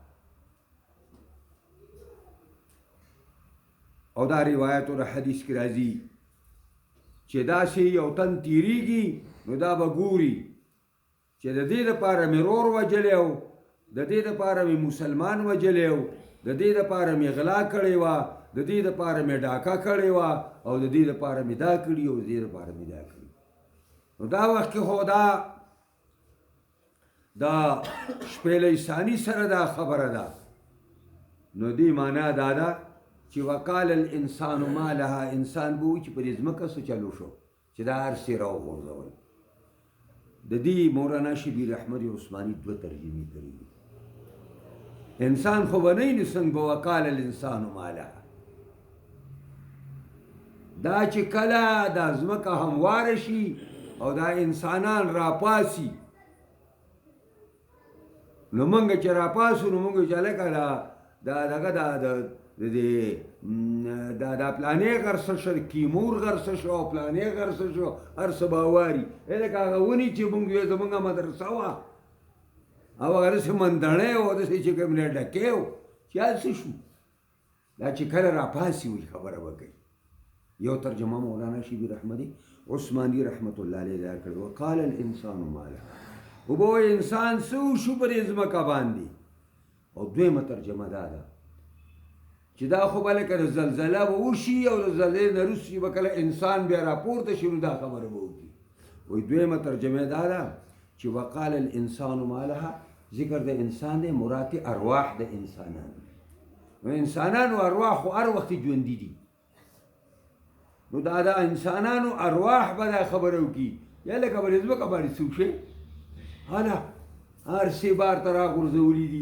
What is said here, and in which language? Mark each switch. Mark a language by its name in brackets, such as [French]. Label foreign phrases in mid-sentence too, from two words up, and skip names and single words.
[Pashto] او دا روایت او حدیث کې راځي چې داسې یو تن تیریږي نو دا به ګوري چې د دې لپاره مې رور وجلی او د دې دپاره مې مسلمان وجلی و، د دې دپاره مې غلا کړې وه، د دې دپاره مې ډاکه کړې وه، او د دې دپاره مې دا کړي او د دې دپاره مې دا کړي. نو دا وخت کې خو دا شپېلۍ ثاني سره دا خبره ده. نو دې معنا دا ده چې [Arabic] وقال الانسان ما لها، [Pashto] انسان به وایي چې په دې ځمکه څه چلو شو چې دا هر څه راوغورځول. د دې مولانا شبیر احمد عثماني دوه ترجمې کړي دي. انسان خو به نه وي څنګه به [Arabic] وقال الانسان ما لها، [Pashto] دا چې کله دا ځمکه همواره شي او دا انسانان راپاسي، نو موږ چې راپاسو نو موږ چې هلکه دا دغه دا پلانې غرڅه شو، کیمور غرڅه شو او پلانې غرڅه شو، هر څه به واري. هلکه هغه ونې چې موږ وې زموږ مدرسه وه او هغه داسې مندړی و، داسې چې کوم نه ډکې و چې هسې شو. دا چې کله راپاسي وي خبره به کوي. یو ترجمه مولانا شبیر احمدي عثماني [Arabic] رحمت الله علیه [Pashto] دا کړې، [Arabic] وقال الانسان ما لها، [Pashto] وبه وایي انسان څه وشو په دې ځمکه باندې. او دویمه ترجمه دا ده چې دا خو به لکه زلزله به وشي او د زلزلې نه وروسته به کله انسان بیا راپورته شي نو دا خبره به وکړي. وایي دویمه ترجمه دا ده چې [Arabic] وقال الانسان ما لها، [Pashto] ذکر د انسان دی، مراد ارواح د انسانانو. نو انسانانو ارواح خو هر وخت ژوندي دي، نو دا انسانانو ارواح به دا خبره وکړي یا لکه به دې ځمکه باندې څه وشي، هله هر څه بار ته راغورځولي دي.